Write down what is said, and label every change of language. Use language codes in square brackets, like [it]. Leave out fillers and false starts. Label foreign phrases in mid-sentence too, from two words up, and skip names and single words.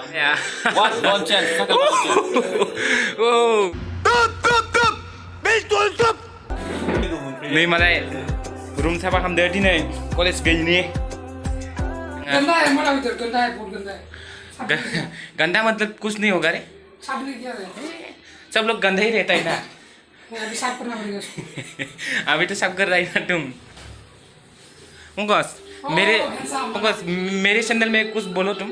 [brx] नै मालाय रुम साफा खालामदो दिनै कलेज गैयिनि [hi] गंदा मतलब कुछ नहीं होगा रे सब लोग गंदे ही रहता है ना अभी साफ करना पड़ेगा अभी तो साफ कर रहा है ना तुम पंकज मेरे सैंडल में कुछ बोलो तुम